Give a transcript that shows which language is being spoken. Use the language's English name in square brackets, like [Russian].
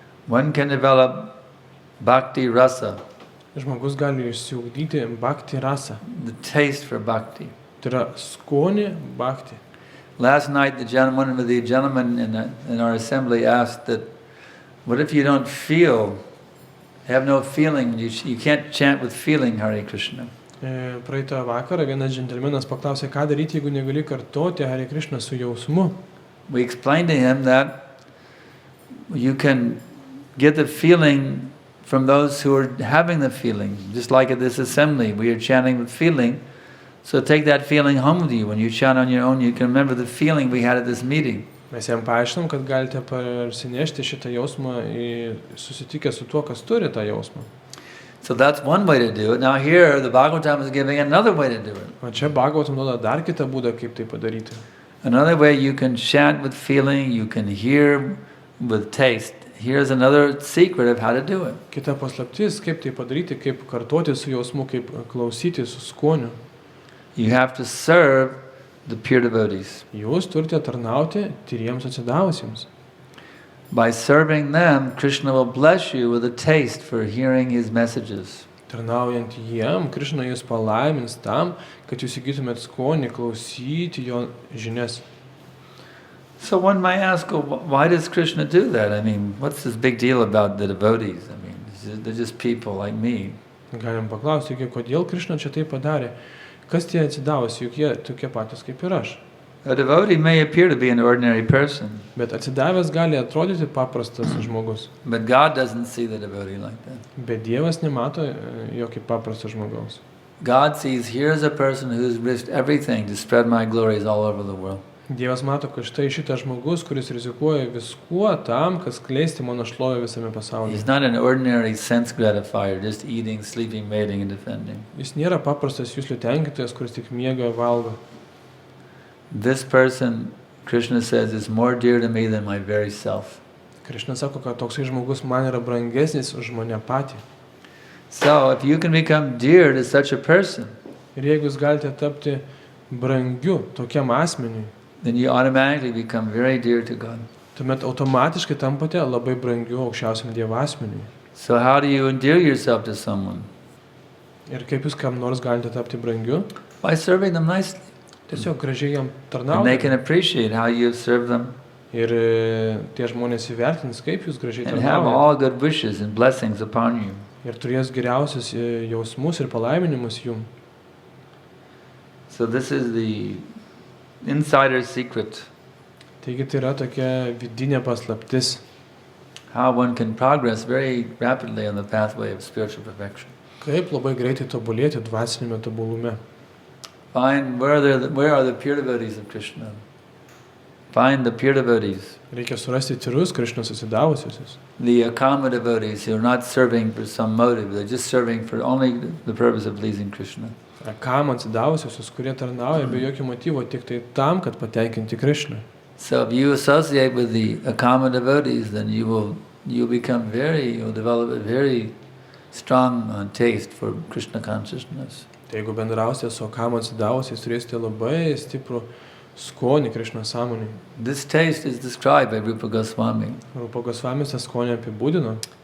[English] one can develop bhakti rasa, [Lithuanian] žmogus gali išsiugdyti bhakti rasą. [English] the taste for bhakti. [Lithuanian] Tai yra skonį bhakti. [English] Last night, one of the gentlemen in our assembly asked that, what if you don't have no feeling, you can't chant with feeling Hare Krishna? [Lithuanian] Praeitą vakarą vienas džentelmenas paklausė, ką daryti, jeigu negali kartoti Hare Krishna su jausmu. [English] We explained to him that you can get the feeling from those who are having the feeling. Just like at this assembly, we are chanting with feeling. So take that feeling home with you. When you chant on your own, you can remember the feeling we had at this meeting. [Lithuanian] Mes jam paaiškinom, kad galite parsinešti šitą jausmą susitikę su tuo, kas turi tą jausmą. [English] So that's one way to do it. Now here, the Bhāgavatam is giving another way to do it. [Lithuanian] O čia Bhāgavatam duoda dar kitą būdą, kaip tai padaryti. [English] Another way you can chant with feeling, you can hear with taste. Here's another secret of how to do it. [Lithuanian] Kita paslaptis, kaip tai padaryti, kaip kartoti su jausmu, kaip klausyti su skoniu. [English] You have to serve the pure devotees. [Lithuanian] Jūs turite tarnauti tyriems atsidavusiems. [English] By serving them, Krishna will bless you with a taste for hearing his messages. [Lithuanian] Tarnaujant jiem, Krishna jūs palaimins tam, kad jūs įgytumėt skonį klausyti jo žinias. [English] So one might ask, well, why does Krishna do that? I mean, what's this big deal about the devotees? I mean, they're just people like me. [Lithuanian] Galim paklausti, kodėl Krishna čia tai padarė? Kas tie atsidavusi, juk jie tokie patys kaip ir aš. [English] A devotee may appear to be an ordinary person. [Lithuanian] Bet atsidavęs gali atrodyti paprastas žmogus. [English] But God doesn't see the devotee like that. [Lithuanian] Bet Dievas nemato jo kaip paprasto žmogaus. [English] God sees, here's a person who's risked everything to spread my glories all over the world. [Lithuanian] Dievas mato, kad štai šitas žmogus, kuris rizikuoja viskuo tam, kad skleisti mano šlovę visame pasaulyje. [English] He's not an ordinary sense gratifier, just eating, sleeping, mating and defending. [Lithuanian] Jis nėra paprastas juslių tenkintojas, kuris tik miega ir valgo. [English] This person, Krishna says, is more dear to me than my very self. [Lithuanian] Krishna sako, kad toksai žmogus man yra brangesnis už mane patį. [English] So, if you can become dear to such a person, [Lithuanian] Ir jeigu jūs galite tapti brangiu tokiam asmeniui, [English] then you automatically become very dear to God. [Lithuanian] tuomet automatiškai tampate labai brangiu aukščiausiam Dievo asmeniui. [English] So how do you endear yourself to someone? [Lithuanian] Ir kaip jūs kam nors galite tapti brangiu? [English] By serving them nicely. [Lithuanian] Tiesiog gražiai jam [English] And they can [Lithuanian] tarnauti. [English] appreciate how you serve them [Lithuanian] Ir tie žmonės įvertins, kaip jūs gražiai [English] and have [Lithuanian] tarnaujate. [English] all good wishes and blessings upon you. [Lithuanian] Ir turės geriausius jausmus ir palaiminimus jum. [English] So this is the insider secret, [Lithuanian] Taigi tai yra tokia vidinė paslaptis, [English] how one can progress very rapidly on the pathway of spiritual perfection. [Lithuanian] kaip labai greitai tobulėti dvasinėme tobulume. [English] Find where are the pure devotees of Krishna. Find the pure devotees, [Lithuanian] Reikia surasti tyrus Krišnos atsidavusius. [English] the akama devotees who are not serving for some motive, they're just serving for only the purpose of pleasing Krishna. [Lithuanian] Kam atsidavusius, kurie tarnauja be jokio motyvo, tik tai tam, kad patenkinti Krišną. [English] So if you associate with the akama devotees, then you'll develop a very strong taste for Krishna consciousness. [Lithuanian] Tai jeigu bendrausite su kam atsidavusiais, turėsite labai stiprų skonį Krišnos sąmonėje. [English] This taste is described by Rupa Goswami. [Lithuanian] Rupa Gosvamis tą skonį apibūdino.